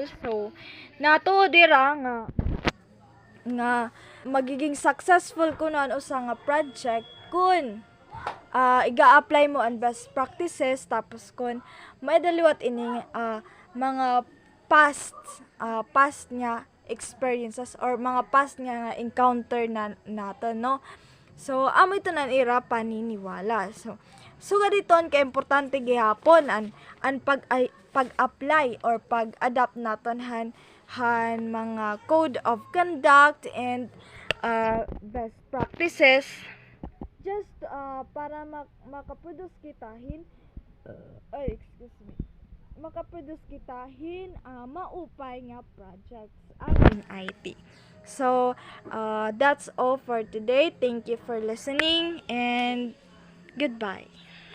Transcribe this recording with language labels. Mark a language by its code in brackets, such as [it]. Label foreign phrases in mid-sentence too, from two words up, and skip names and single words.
[war] So nato dira nga magiging successful kuno usa nga project kun iga-apply mo ang [en] best practices [war] tapos kun maidaliwat ini mga past nga experiences or mga past nga encounter na nato no. So amo ito nan era paniniwala. So gaditon ka importante gihapon an pag-apply or pag-adapt naton han mga [en] code of conduct and best practices [war] just para makaproduce kitahin makaproduce kitahin maupay nga [en] projects in IT. So that's all for today. Thank you for listening and goodbye.